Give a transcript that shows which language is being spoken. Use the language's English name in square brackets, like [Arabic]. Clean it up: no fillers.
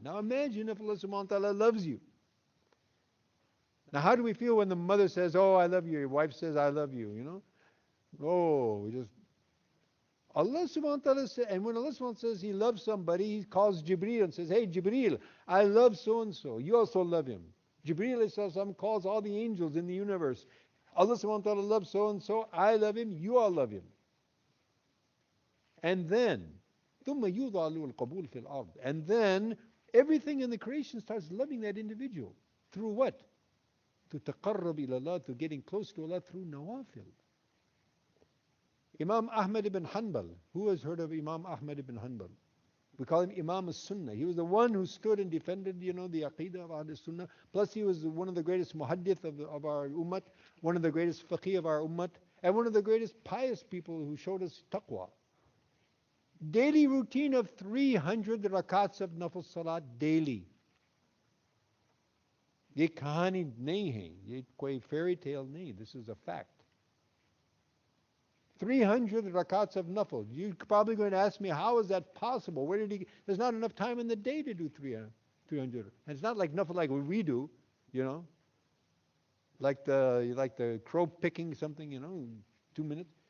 [English] Now imagine if Allah Subhanahu wa Ta'ala loves you. Now how do we feel when the mother says, oh, I love you, your wife says, I love you, Oh, we just, Allah Subhanahu wa Ta'ala says, and when Allah Subhanahu wa Ta'ala says He loves somebody, He calls Jibreel and says, hey Jibreel, I love so and so. You also love him. Jibreel calls all the angels in the universe. Allah Subhanahu wa Ta'ala loves so and so. I love him. You all love him. And then, [Arabic] ثُمَّ يُضَعُ الْقَبُولِ فِي الْأَرْضِ. [English] And then everything in the creation starts loving that individual. Through what? To taqarrab ila Allah, to getting close to Allah through nawafil. Imam Ahmad ibn Hanbal. Who has heard of Imam Ahmad ibn Hanbal? We call him Imam as-Sunnah. He was the one who stood and defended, the Aqidah of Ahl Sunnah. Plus he was one of the greatest muhaddith of our ummah, one of the greatest faqih of our ummah, and one of the greatest pious people who showed us taqwa. Daily routine of 300 rakats of nafil salat daily. [Hindi] ये कहानी नहीं है, ये कोई fairy tale नहीं, [English] this is a fact. 300 rakats of nafil. You're probably going to ask me, how is that possible? Where did he? There's not enough time in the day to do 300. And it's not like nafil like we do, like the crow picking something, 2 minutes.